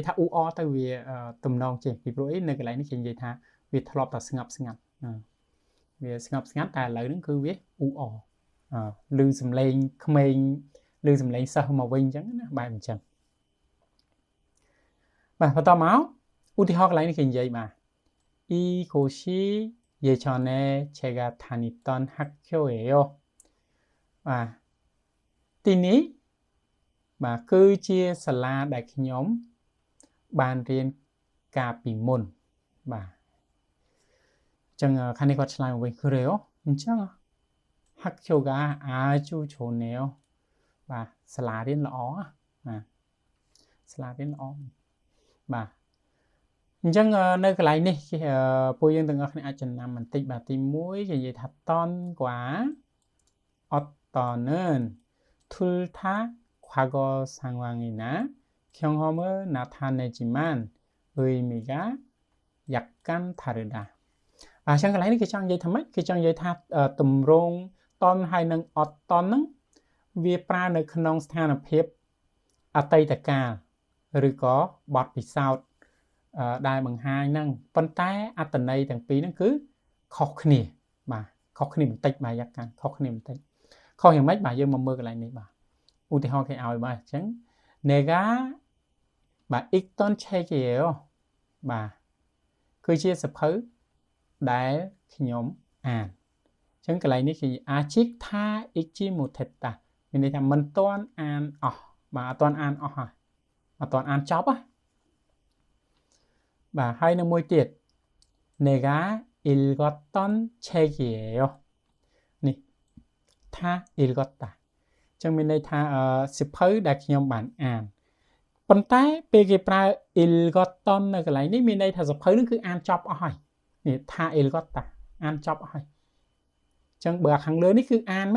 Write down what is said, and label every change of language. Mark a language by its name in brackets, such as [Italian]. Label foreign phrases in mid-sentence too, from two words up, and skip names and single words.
[Khmer] ថាអ៊ូអទៅវាទំនងចេះពីព្រោះអីនៅកន្លែងនេះគេនិយាយថាវាធ្លាប់តែស្ងប់ស្ងាត់វាស្ងប់ស្ងាត់តែឥឡូវហ្នឹងគឺវាអ៊ូអឮសំឡេងក្មេងឬសំឡេងសិស្សមកវិញអញ្ចឹងណាបែបអញ្ចឹងបាទបន្តមកឧទាហរណ៍កន្លែងនេះគេនិយាយបាទ [Korean] 이곳이 예전에 제가 다니던 학교예요. [Khmer] បាទទីនេះបាទគឺជាសាលាដែលខ្ញុំបានរៀនកាលពីមុនបាទអញ្ចឹងខាងនេះគាត់ឆ្លើយមកវិញគឺអញ្ចឹង [Korean] 학교가 아주 좋네요. [Khmer] បាទសាលារៀនល្អបាទសាលារៀនល្អបាទអញ្ចឹងនៅកន្លែងនេះពួកយើងទាំងអស់គ្នាអាចចំណាំបន្តិចបាទទី1គេនិយាយថាតនក្វាអត់តន [Korean] 툴타 과거 상황이나 경험을 나타내지만 의미가 약간 다르다. [Khmer] អញ្ចឹងកន្លែងនេះគេចង់និយាយថាម៉េចគេចង់និយាយថាតម្រងតនហើយនឹងអត់តនហ្នឹងវាប្រើនៅក្នុងស្ថានភាពអតី តកាលឬក៏បទពិសោធន៍ដែលបង្ហាញហ្នឹងប៉ុន្តែអត្ថន័យទាំងពីរហ្នឹងគឺ ខុសគ្នាបាទខុសគ្នាបន្តិចបាទយ៉ាងកាន់ខុសគ្នាបន្តិចខុសយ៉ាងម៉េចបាទយើងមកមើលកន្លែងនេះបាទឧទាហរណ៍គេឲ្យបាទអញ្ចឹង 내가 បាទ [Korean] 읽던 책이에요 [Khmer] បាទគឺជាសភៅដែលខ្ញុំអានអញ្ចឹងកន្លែងនេះគេ [Korean] 아직 다 읽지 못했다 [Khmer] មានន័យថាមិនទាន់អានអស់បាទអត់ទាន់អានអស់ហើយអត់ទាន់អានចប់ហ៎ បាទហើយនៅមួយទៀត [Korean] 내가 읽었던 책이에요 [Khmer] នេះថា 읽었다 អញ្ចឹងមានន័យថាសិភៅដែលខ្ញុំបានអានប៉ុន្តែពេលគេប្រើ 읽었던 នៅកន្លែង នេះមានន័យថាសិភៅនឹងគឺអានចប់អស់ហើយនេះថា 읽었다 អានចប់អស់ហើយអញ្ចឹងបើខាងលើនេះគឺអានមែន